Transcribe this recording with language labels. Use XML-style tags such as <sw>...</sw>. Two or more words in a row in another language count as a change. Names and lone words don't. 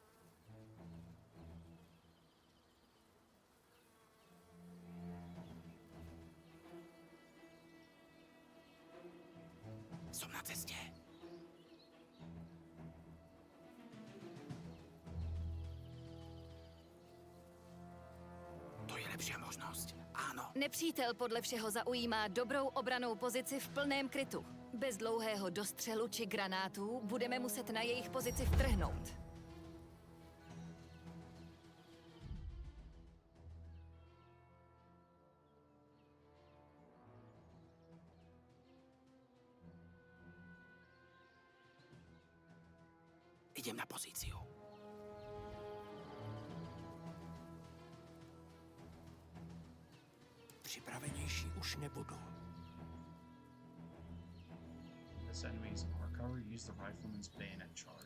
<sk>Som na ceste. To je lepšia možnosť. Áno.</sk> <cs>Nepřítel podle všeho zaujímá dobrou obranou pozici v plném krytu. Bez dlouhého dostřelu či granátů budeme muset na jejich pozici vtrhnout.</cs> <sk>Idem na pozíciu.</sk> <cs>Připravenější už nebudu.</cs> <en>This enemy's in our cover. Use the rifleman's bayonet charge.</en>